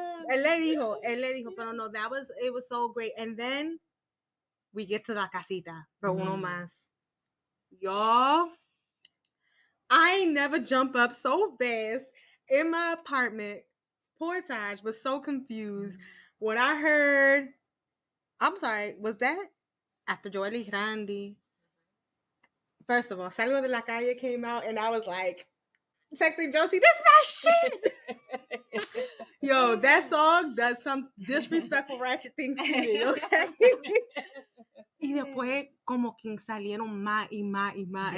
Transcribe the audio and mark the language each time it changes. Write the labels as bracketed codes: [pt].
[es] Él le dijo, pero no, [en] it was so great. And then we get to la casita for uno más. Y'all, I never jump up so fast in my apartment. Poor Taj was so confused. What I heard, I'm sorry, was that after Joely Grande? First of all, Salgo de la Calle came out, and I was like, texting Josie, this my shit. Yo, that song does some disrespectful ratchet things to me, okay? [es] Y después como que salieron más y más y más. Yeah.